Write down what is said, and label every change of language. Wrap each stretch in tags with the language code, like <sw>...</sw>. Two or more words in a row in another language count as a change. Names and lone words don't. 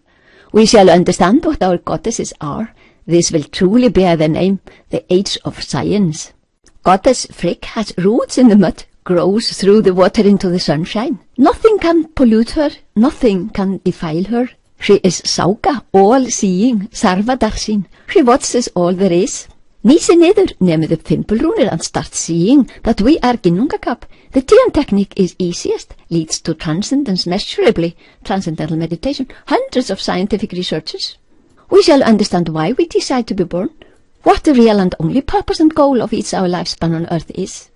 <en>We shall understand what our goddesses are. This will truly bear the name, the age of science. Goddess Frigg has roots in the mud, grows through the water into the sunshine. Nothing can pollute her, nothing can defile her. She is Sau-ga, all-seeing, sarvadarshin. She watches all there is.</en> <is>Nísi niður, nemið upp fimbulrúnir</is> <en>and start seeing that we are ginnungagap. The TM technique is easiest, leads to transcendence measurably, transcendental meditation, hundreds of scientific researches. We shall understand why we decide to be born, what the real and only purpose and goal of each our lifespan on earth is.</en>